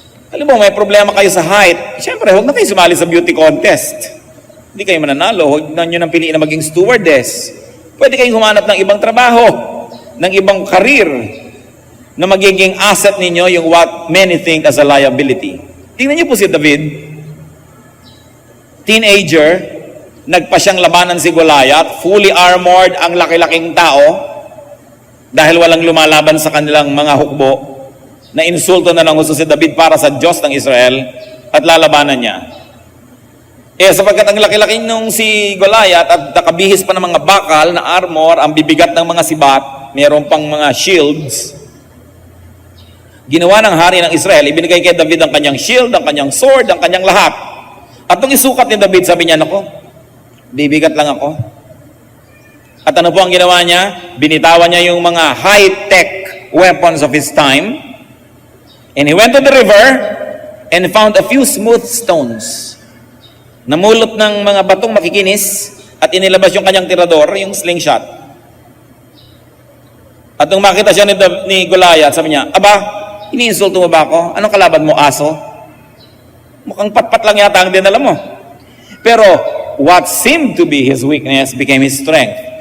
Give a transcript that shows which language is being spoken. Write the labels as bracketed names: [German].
[Filipino] Alam mo, may problema kayo sa height. Siyempre, huwag na kayo sumali sa beauty contest. Hindi kayo mananalo. Huwag na nyo nang piliin na maging stewardess. Pwede kayong humanap ng ibang trabaho, ng ibang career, na magiging asset ninyo yung [English] what many think as a liability. [Filipino] Tingnan niyo po si David. Teenager, nagpa siyang labanan si Goliath, fully armored ang laki-laking tao, dahil walang lumalaban sa kanilang mga hukbo, na insulto na lang gusto si David para sa Diyos ng Israel, at lalabanan niya. Sapagkat ang laki-laking nung si Goliath at nakabihis pa ng mga bakal na armor, ang bibigat ng mga sibat, mayroon pang mga shields, ginawa ng hari ng Israel, ibinigay kay David ang kanyang shield, ang kanyang sword, ang kanyang lahat. At nung isukat ni David, sabi niya, nako, bibigat lang ako. At ano po ang ginawa niya? Binitawan niya yung mga [English] high-tech weapons of his time, and he went to the river and found a few smooth stones. [Filipino] Namulot ng mga batong makikinis at inilabas yung kanyang tirador, yung slingshot. At nung makita siya ni Goliath, sabi niya, aba, iniinsulto mo ba ako? Anong kalaban mo, aso? Mukhang patpat lang yata ang dinala mo. [English] Pero, what seemed to be his weakness became his strength.